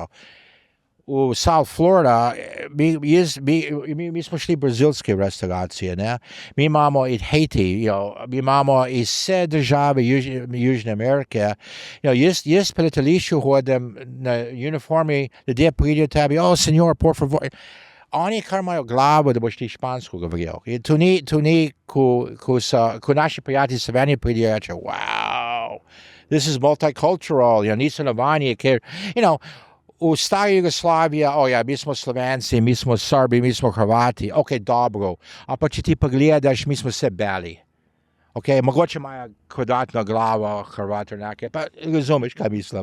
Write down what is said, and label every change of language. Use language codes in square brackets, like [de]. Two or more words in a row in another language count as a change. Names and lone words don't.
[sl] V South Florida, mi smo šli v brazilske restauracije, ne? Mi imamo iz Haiti, mi imamo iz vse države Južne Amerike. Jaz po letališču hodim na uniformi, ljudje pridejo tebi, [es] senor, por favor. [sl] Oni kar imajo glavo, da boš ti špansko govoril. To ni, ko naši prijatelji Slovenije pridejo, reče, [en] wow, this is multicultural, [sl] niso navani, ker, v stari Jugoslaviji, mi smo Slovenci, mi smo Srbi, mi smo Hrvati, dobro, a pa če ti pogledaš, mi smo vse beli. Mogoče imajo kvadratno glavo, Hrvati, pa razumeš, kaj mislim.